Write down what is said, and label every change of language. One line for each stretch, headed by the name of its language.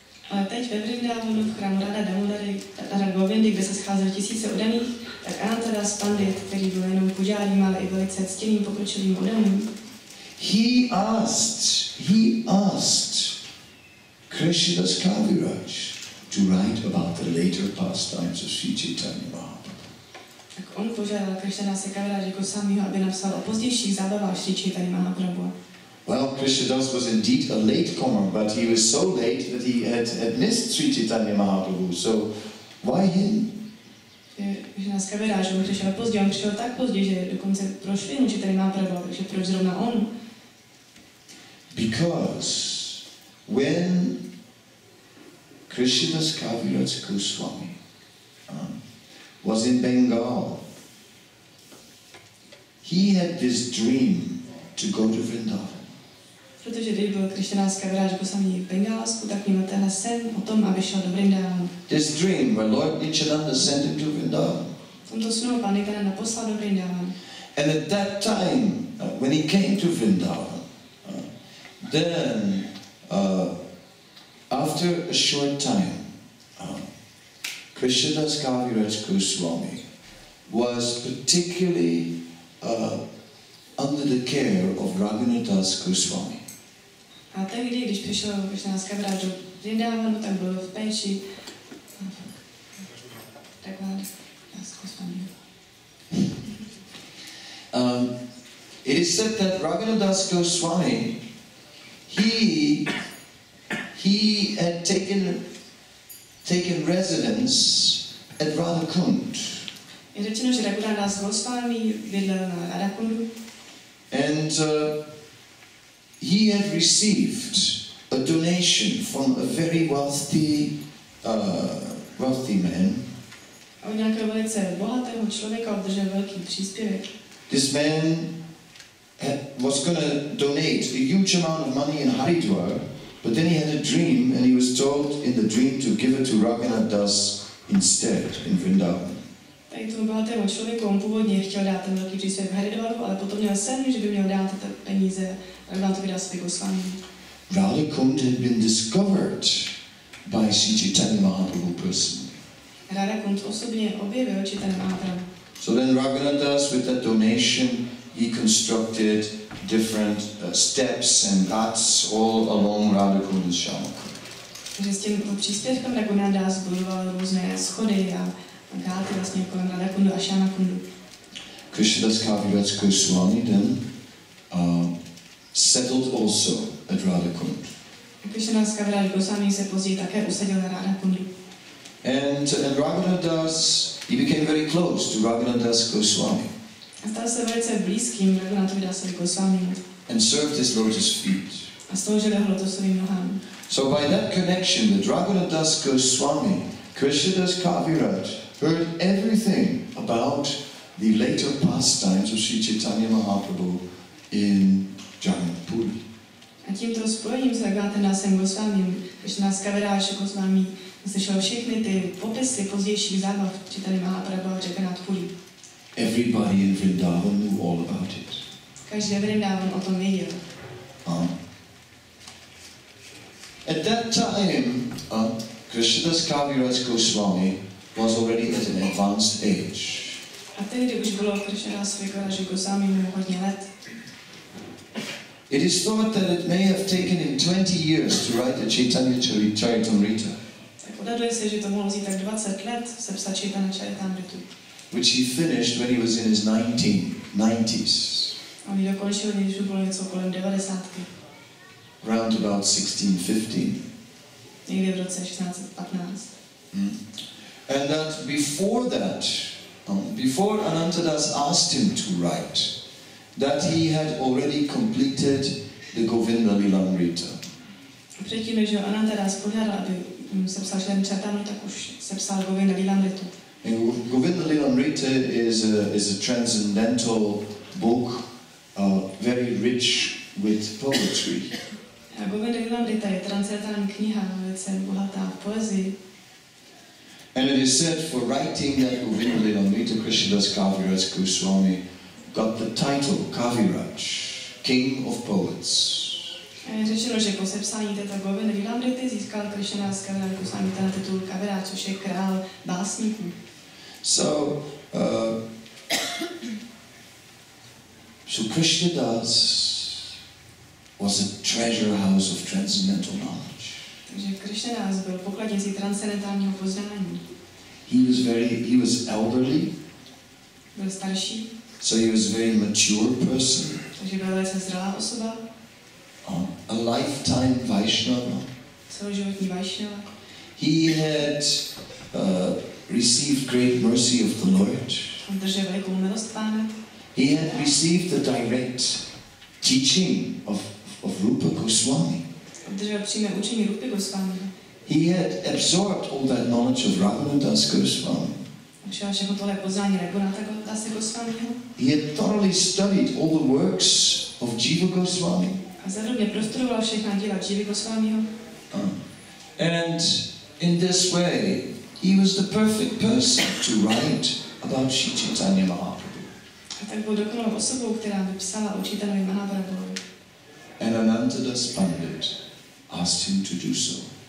Czech: Ale teď ve Vrindavanu v chrámu Radha Govindy, kde se scházely tisíce oddaných, tak Anantadas Pandit, který byl jenom pujárím, ale i velice ctěným pokročilým oddaným,
English: he asked Krishnadas Kaviraj to write about the later pastimes of Sri Chaitanya Mahaprabhu.
Czech: Tak on požádal Krishnadase Kaviraje Goswamiho, aby napsal o pozdějších zábavách Sri Chaitanya Mahaprabhu.
English: Well, Krishnadas was indeed a latecomer, but he was so late that he had missed Sri Chaitanya Mahaprabhu. So, why him?
Czech: Krishnadase Kaviraje, on přišel pozdě, on přišel tak pozdě, že dokonce prošvihnu Chaitanya Mahaprabhu, takže proč zrovna on?
English: Because when Krishnadas Kaviraj Goswami was in Bengal, he had this dream to go to Vrindavan.
Czech: Protože když byl Krishnadase Kaviraje Goswami v Bengálsku, tak měl tenhle sen o tom, aby šel do Vrindavanu.
English: This dream where Lord Nityananda sent him to Vrindavan.
Czech: V tomto snu pán Nityananda poslal do Vrindavanu.
English: And at that time, when he came to Vrindavan, then after a short time, Krishnadas Kaviraj Goswami was particularly under the care of Raghunath Das Goswami.
Czech: A tehdy, když přišel Krishnadase Kaviraje do Vrindavanu, tak byl v péči Raghunath Das Goswami.
English: It is said that Raghunath Das Goswami, he had taken residence at Radhakund.
Czech: Je řečeno, že Raghunath Das Goswami bydlel na Radhakundu.
English: And he had received a donation from a very wealthy man.
Czech: A od nějakého velice bohatého člověka obdržel velký příspěvek.
English: This man was going to donate a huge amount of money in Haridwar, but then he had a dream, and he was told in the dream to give it to Raghunath Das instead in Vrindavan.
Czech: Tady tomu bohatému člověku on původně chtěl dát ten velký příspěvek v Haridwaru, ale potom měl sen, že by měl dát ty peníze Raghunathovi Dasovi Goswami.
English: Radhakund had been discovered by Sri Chaitanya Mahaprabhu personally.
Czech: Radhakund osobně objevil Chaitanya Mahaprabhu.
English: So then Raghunadas, with that donation, he constructed different steps and ghats all along Radhakunda's Shama.
Czech: Takže s tím příspěvkem Raghunadas budoval různé schody a gáty vlastně kolem Radhakundu a Shamakundu.
English: Krishnadas Kaviraj Goswami then settled also at Radhakund.
Czech: Krishnadas Kaviraj Goswami se později také usadil na Radhakundu.
English: And Raghunadas, he became very close to Raghunadas Goswami.
Czech: A stal se velice blízkým Raghunathavidasovi Goswamimu.
English: And served his lotus feet.
Czech: A sloužil jeho lotosovým nohám.
English: So by that connection with Raghunadas Goswami, Krishnadas Kaviraj heard everything about the later pastimes of Sri Chaitanya Mahaprabhu in Jagannath-puri.
Czech: A tímto spojením s Raghunathandasem Goswamim, Krishnadas Kaviraj Goswami slyšel všechny ty popisy pozdějších zábav Chaitanya Mahaprabhu a Jagannath-puri.
English: Everybody in Vrindavan knew all about it.
Czech: Každý ve Vrindavan o tom věděl.
English: At that time, Krishnadas Kaviraj Goswami was already at an advanced age.
Czech: A tehdy už bylo Krishnadásovi Kaviraj Goswamimu hodně let.
English: It is thought that it may have taken him 20 years to write the Caitanya-caritamrita.
Czech: Tak odhaduje se, že to mohlo vzít tak 20 let sepsat Caitanya-caritamritu.
English: Which he finished when he was in his 90s.
Czech: On ji dokončil, když už bylo něco kolem 90.
English: Around about 1615.
Czech: Někdy v roce 1615.
English: And that before that, before Anantadas asked him to write, that he had already completed the Govinda Lilamrita.
Czech: Předtím, než ho Anantadas požádal, aby sepsal Chaitamrita, tak už sepsal Govinda Lilamritu.
English: And Govinda Lilamrita is a transcendental book, very rich with poetry.
Czech: A Govinda Lilamrita je transcendentální kniha, velice bohatá v poezii.
English: And it is said for writing that Govinda Lilamrita, Krishnadas Kaviraj Goswami got the title Kaviraj, King of Poets.
Czech: A je řečeno, že po sepsání této Govinda Lilamrity získal Krishnadas Kaviraj Goswami ten titul Kaviraj, což je král básníků.
English: So Krishnadas was a treasure house of transcendental knowledge.
Czech: Takže Krishnadas byl pokladnicí transcendentálního poznání.
English: He was elderly.
Czech: Byl starší.
English: So he was a very mature person.
Czech: Takže byl velice zralá osoba.
English: A lifetime Vaishnava.
Czech: Celoživotní Vaishnava.
English: He had received great mercy of the Lord.
Czech: On držel velikou milost Pána.
English: He had received the direct teaching of Rupa Goswami.
Czech: Držel přímé učení Rupy Goswami.
English: He had absorbed all that knowledge of Raghunadas Goswami.
Czech: Učil všechno tohle poznání Raghunathadase Goswamiho.
English: He had thoroughly studied all the works of Jiva Goswami.
Czech: A zevrubně prostudoval všechna díla Jivy Goswamiho.
English: And in this way, he was the perfect person to write about Sri Chaitanya Mahaprabhu.
Czech: A tak byl dokonalou osobou, která by psala o Chaitanya Mahaprabhu.
English: And Anantadas Pandit asked him to do so.